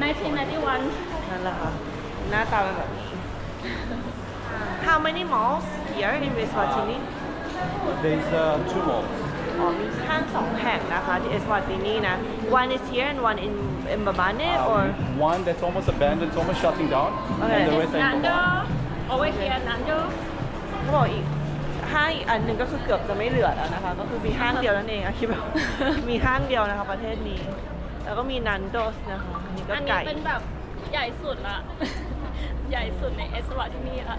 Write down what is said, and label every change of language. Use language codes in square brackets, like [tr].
[th] นั่นแหละค่ะหน้าตาเป็นแบบนี้ [en] How many malls here in Eswatini? There's 2 malls. [th] อ๋อมีห้าง2 แห่งนะคะที่ Eswatini นะ [en] One is here and one in Mbabane or One that's almost abandoned, it's almost shutting down. Okay. And the rest are in Nando Mbabane. over here Nando [th] เขาบอกอีกห้างอีกอันหนึ่งก็คือเกือบจะไม่เหลือแล้วนะคะ ก็คือมีห้างเดียวนั่นเองอะคิดแบบ มีห้างเดียวนะคะประเทศนี้ แล้วก็มีนันโดสนะคะอันนี้ก็ อันนี้ ไก่ เป็นแบบใหญ่สุดละ ใหญ่สุดในเอสวาที่นี่ละ